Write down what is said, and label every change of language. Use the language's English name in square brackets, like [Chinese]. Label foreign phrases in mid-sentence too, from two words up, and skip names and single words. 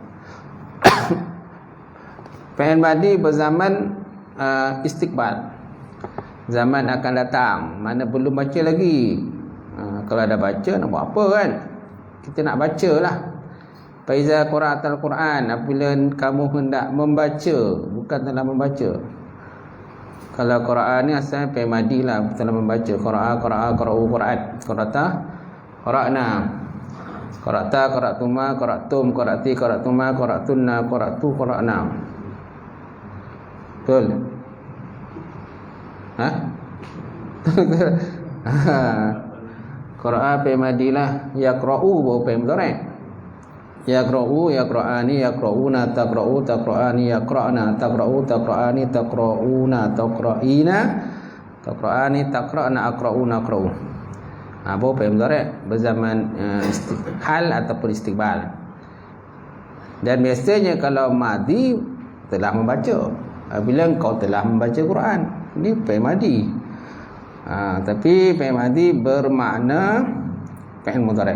[Arabic] فعل ماضي [Malay] berzaman istiqbal, zaman akan datang, mana belum baca lagi. Kalau ada baca nak buat apa kan? Kita nak baca lah. [Arabic] فإذا قرأت القرآن, [Malay] apabila kamu hendak membaca, bukan telah membaca. Kalau Quran ni asalnya [Arabic] فعل ماضي [Malay] lah, telah membaca. [Arabic] قرأ، قرأت، قرأتَ، قرأنا، قرأتَ، قرأتما، قرأتم، قرأتِ، قرأتما، قرأتنّ، قرأتُ، قرأنا. [Malay] Betul? [Arabic] قرأ فعل ماضي [Malay] lah. [Arabic] يقرأ baru فعل مضارع'. يقرأ، يقرآن، يقرؤون، تقرأ، تقرآن، يقرأن، تقرأ، تقرآن، تقرؤون، تقرئين، تقرآن، تقرأن، أقرؤون، أقرأ. [Malay] Baru [Arabic] فعل مضارع' [Malay] berzaman hal ataupun istiqbal. Dan biasanya kalau madi telah membaca. Bila engkau telah membaca Quran, ini [Arabic] فعل ماضي. [Malay] Tapi [Arabic] فعل ماضي [Malay] bermakna [Arabic] فعل مضارع'.